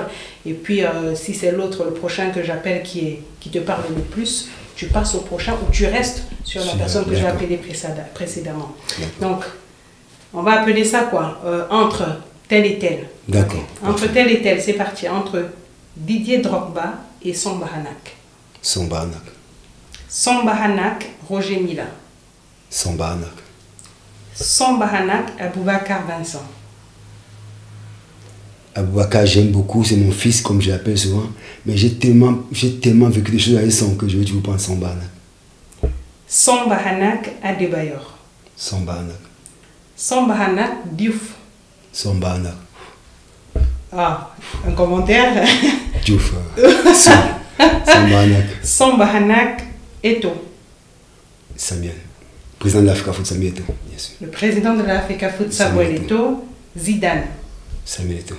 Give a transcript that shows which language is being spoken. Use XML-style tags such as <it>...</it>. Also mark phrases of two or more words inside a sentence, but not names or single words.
<fr>Et puis, si c'est l'autre, le prochain que j'appelle qui te parle le plus, tu passes au prochain ou tu restes sur la personne que j'ai appelée précédemment. Donc, on va appeler ça quoi entre tel et tel. D'accord. Entre tel et tel, c'est parti. Entre Didier Drogba et Samba Hanak. Samba Hanak. Samba Hanak, Roger Mila. Samba Hanak. Samba Hanak, Aboubacar Vincent. Aboubacar, j'aime beaucoup, c'est mon fils, comme je l'appelle souvent. Mais j'ai tellement vécu des choses avec son que je veux vous prendre Samba Hanak. Samba Hanak, Adebayor. Samba Hanak. Samba Hanak, Diouf. Samba Hanak. Ah, un commentaire. Diouf. Samba Hanak. Samba Hanak, Eto'o. Samuel. Président de l'Africa Foot, Samuel Eto'o, bien sûr. Le président de l'Africa Foot, Samuel Eto'o. Zidane. Samuel Eto'o.</fr>